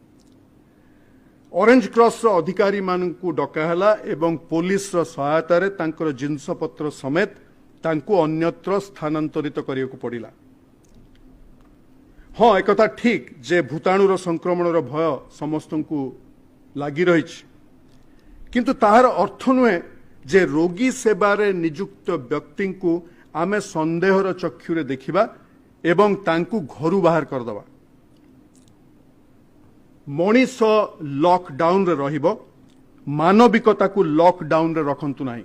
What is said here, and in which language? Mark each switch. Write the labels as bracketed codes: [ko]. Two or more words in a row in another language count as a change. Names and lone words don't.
[or] ଅରେଞ୍ଜ କ୍ରସ ର ଅଧିକାରୀ ମାନଙ୍କୁ ଡକାହେଲା ଏବଂ ପୋଲିସ ର ସହାୟତା ରେ ତାଙ୍କର ଜିନିଷ ପତ୍ର ସମେତ ତାଙ୍କୁ ଅନ୍ୟତ୍ର ସ୍ଥାନାନ୍ତରିତ କରିବାକୁ ପଡ଼ିଲା ହଁ ଏକ କଥା ଠିକ ଯେ ଜୀବାଣୁ ର ସଂକ୍ରମଣ ର ଭୟ ସମସ୍ତଙ୍କୁ ଲାଗି ରହିଛି କିନ୍ତୁ ତାହାର ଅର୍ଥ ନୁହେଁ ଯେ ରୋଗୀ ସେବାରେ ନିଯୁକ୍ତ ବ୍ୟକ୍ତିଙ୍କୁ ଆମେ ସନ୍ଦେହର ଚକ୍ଷୁରେ ଦେଖିବା ଏବଂ ତାଙ୍କୁ ଘରୁ ବାହାର କରିଦେବା। ମଣିଷ ଲକଡାଉନରେ ରହିବ, ମାନବିକତାକୁ ଲକଡାଉନରେ ରଖନ୍ତୁ ନାହିଁ।